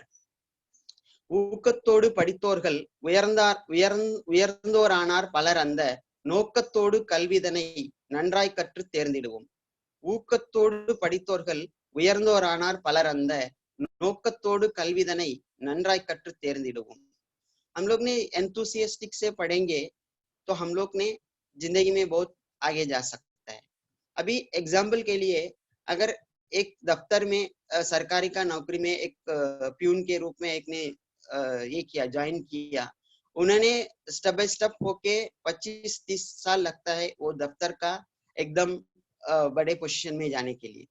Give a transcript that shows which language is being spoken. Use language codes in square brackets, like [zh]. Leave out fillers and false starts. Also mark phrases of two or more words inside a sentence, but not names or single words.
[ta] ஊக்கத்தோடு படித்தோர்கள் உயர்ந்தோரானார் பலர், அந்த நோக்கத்தோடு கல்விதனை நன்றாய் கற்று தேர்ந்திடுவோம். ஊக்கத்தோடு படித்தோர்கள் உயர்ந்தோரானார் பலர், அந்த நோக்கத்தோடு கல்விதனை நன்றாய் கற்று தேர்ந்திடுவோம். [hi] हम लोग ने एंथुसियास्टिक से पढ़ेंगे तो हम लोग ने जिंदगी में बहुत आगे जा सकता है. अभी एग्जाम्पल के लिए, अगर एक दफ्तर में सरकारी का नौकरी में एक प्यून के रूप में एक ने ये किया, ज्वाइन किया, उन्होंने [en] step by step [hi] होके 25-30 साल लगता है वो दफ्तर का एकदम बड़े पोजीशन में जाने के लिए.